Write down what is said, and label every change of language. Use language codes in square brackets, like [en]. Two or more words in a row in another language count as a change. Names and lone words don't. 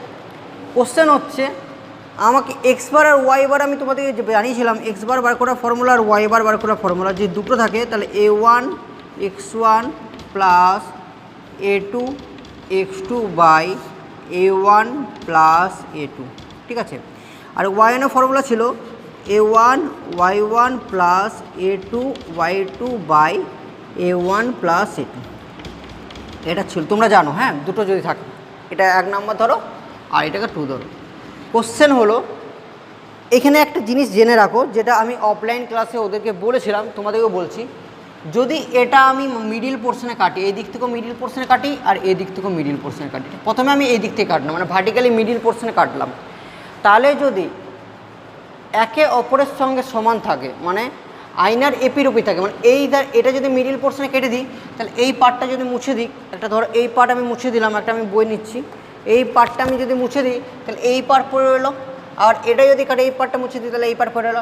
[bn] কোশ্চেন হচ্ছে আমাকে [en] x bar [bn] আর [en] y bar, [bn] আমি তোমাদেরকে জানিয়েছিলাম [en] x bar [bn] বার করার ফর্মুলা আর [en] y bar [bn] বার করার ফর্মুলা যে দুটো থাকে, তাহলে [en] A1 x1 plus A2 x2 by A1 plus A2, [bn] ঠিক আছে। আর ওয়াইনের ফর্মুলা ছিল [en] A1 y1 plus A2 y2 by A1 plus A2, [bn] এটা ছিল, তোমরা জানো। হ্যাঁ, দুটো যদি থাকে, এটা 1 নাম্বার ধরো আর এটাকে 2 ধরো। কোশ্চেন হলো এখানে একটা জিনিস জেনে রাখো, যেটা আমি [en] offline class [bn] ওদেরকে বলেছিলাম, তোমাদেরকেও বলছি। যদি এটা আমি [en] middle portion [bn] কাটি, এই দিক থেকেও [en] middle portion [bn] কাটি আর এই দিক থেকেও [en] middle portion [bn] কাটি, প্রথমে আমি এই দিক থেকে কাটলাম, মানে [en] vertically middle portion [bn] কাটলাম, তাহলে যদি একে অপরের সঙ্গে সমান থাকে, মানে আয়নার এপিরোপি থাকে, মানে এটা যদি [en] middle portion [bn] কেটে দিই, তাহলে এই পার্টটা যদি মুছে দিই, একটা ধরো এই পার্ট আমি মুছে দিলাম, একটা আমি বই নিচ্ছি, এই পার্টটা আমি যদি মুছে দিই তাহলে এই পার্ট পড়ে রইলো, আর এটা যদি কাটে এই পার্টটা মুছে দিই তাহলে এই পার্ট পড়ে রইলো।